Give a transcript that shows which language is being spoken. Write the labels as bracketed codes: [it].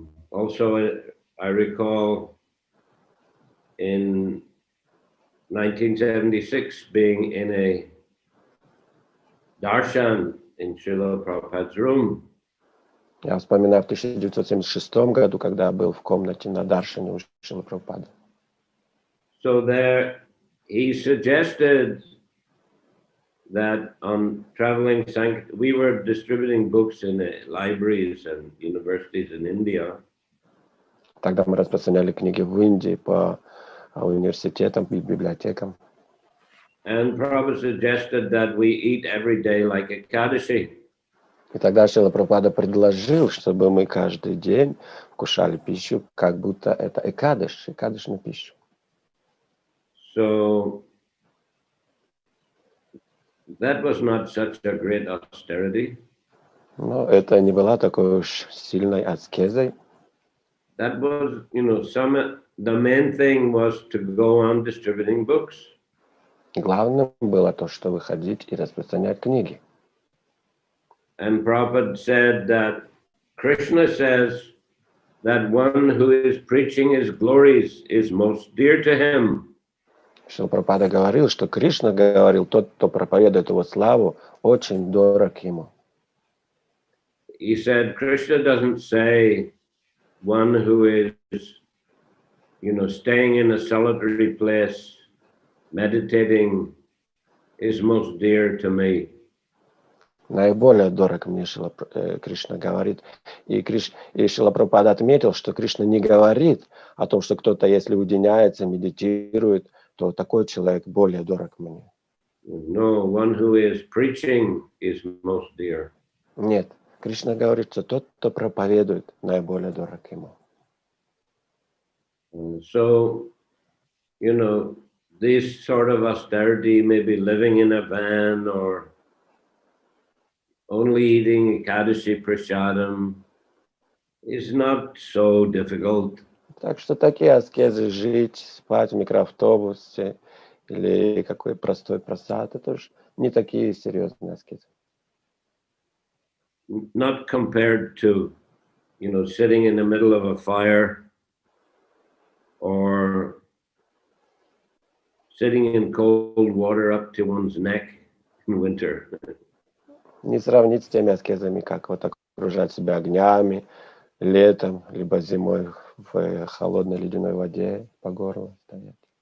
[en] Also, I recall in 1976 being in a darshan in Srila Prabhupada's room. [ru] Я вспоминаю в 1976 году, когда был в комнате на даршане у Шрилы Прабхупады. [en] So there, he suggested that on traveling, we were distributing books in libraries and universities in India. [ru] Тогда мы распространяли книги в Индии по университетам и библиотекам. [en] And Prabhupada suggested that we eat every day like Ekadashi. [ru] И тогда Шрила Прабхупада предложил, чтобы мы каждый день вкушали пищу, как будто это экадышную пищу. [en] So that was not such a great austerity. [ru] Но это не была такой уж сильной аскезой. [en] That was, the main thing was to go on distributing books. [ru] Главным было то, что выходить и распространять книги. [en] And Prabhupada said that Krishna says that one who is preaching his glories is most dear to him. [ru] Шрила Прабхупада говорил, что Кришна говорил, тот, кто проповедует его славу, очень дорог ему. [en] He said Krishna doesn't say one who is, staying in a solitary place, meditating, is most dear to me. [ru] Наиболее дорог мне, Кришна говорит. И Шрила Прабхупада отметил, что Кришна не говорит о том, что кто-то, если уединяется, медитирует, то такой человек более дорог мне. [en] No, one who is preaching is most dear. [ru] Нет, Кришна говорит, что тот, кто проповедует, наиболее дорог ему. [en] So, you know, this sort of austerity, maybe living in a van or only eating Ekadashi Prasadam, is not so difficult. [ru] Так что такие аскезы, жить, спать в микроавтобусе или какой простой просад, это уж не такие серьезные аскезы. [en] Not compared to, you know, sitting in the middle of a fire or sitting in cold water up to one's neck in winter. [ru] Не сравнить с теми аскезами, как вот окружать себя огнями летом, либо зимой в холодной ледяной воде по горло стоять.